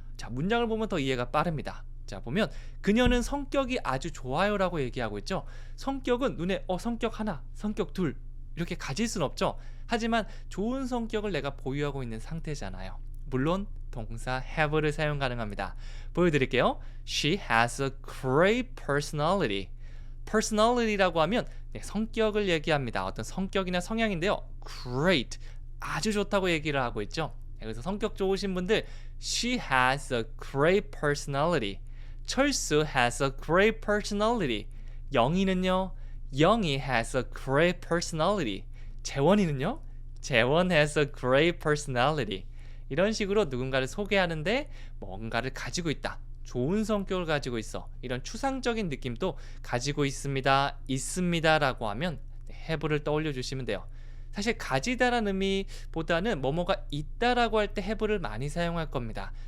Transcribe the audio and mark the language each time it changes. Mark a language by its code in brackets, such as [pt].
[ko] 자, 문장을 보면 더 이해가 빠릅니다. 자, 보면 그녀는 성격이 아주 좋아요 라고 얘기하고 있죠. 성격은 눈에 성격 하나, 성격 둘 이렇게 가질 수는 없죠. 하지만 좋은 성격을 내가 보유하고 있는 상태잖아요. 물론 동사 have를 사용 가능합니다. 보여드릴게요. [en] She has a great personality. [ko] personality라고 하면 성격을 얘기합니다. 어떤 성격이나 성향인데요. great, 아주 좋다고 얘기를 하고 있죠. 그래서 성격 좋으신 분들 [en] She has a great personality. 철수 has a great personality. [ko] 영희는요. [en] 영희 has a great personality. [ko] 재원이는요. [en] 재원 has a great personality. [ko] 이런 식으로 누군가를 소개하는데 뭔가를 가지고 있다. 좋은 성격을 가지고 있어. 이런 추상적인 느낌도 가지고 있습니다. 있습니다라고 하면 have를 떠올려 주시면 돼요. 사실 가지다라는 의미보다는 뭐뭐가 있다라고 할 때 have를 많이 사용할 겁니다.